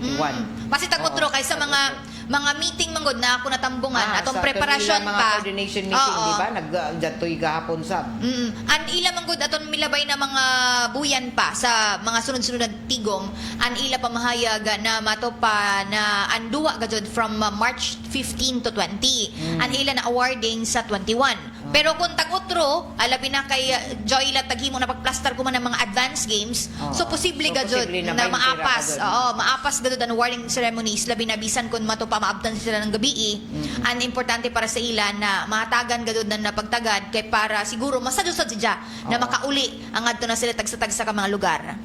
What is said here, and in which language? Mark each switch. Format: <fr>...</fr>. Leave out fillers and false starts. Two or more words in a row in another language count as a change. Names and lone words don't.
<sgd>Kasi tag utro kay sa mga mga meeting manggod na ako natambungan atong sa preparasyon kanila mga pa.</sgd> <en>coordination meeting,</en> <sgd>Oo. di ba? Nagdatoy gahapon sab. An ila manggod aton milabay na mga buyan pa sa mga sunod-sunod na tigom, an ila pamahayag na mato pa na anduwa gajud</sgd> <en>from March 15 to 20.</en> <sgd>An ila na awarding sa 21. Pero kung tag-utro, alabi na kay Joy ila taghimo na pagplaster ko man ng mga</sgd> <en>advanced games,</en> <sgd>so posible gajud posible na, na 20 ra maapas. gajud. Oo, maapas gajud ang</sgd> <en>awarding ceremonies</en> <sgd>labi na bisan kun mato pa maabtan sila ng gabi. An importante para sa ila na matagan gajud na napagtagad kay para siguro masadusad siya na makauli ang adto na sila tagsa-tagsa ka mga lugar.</sgd>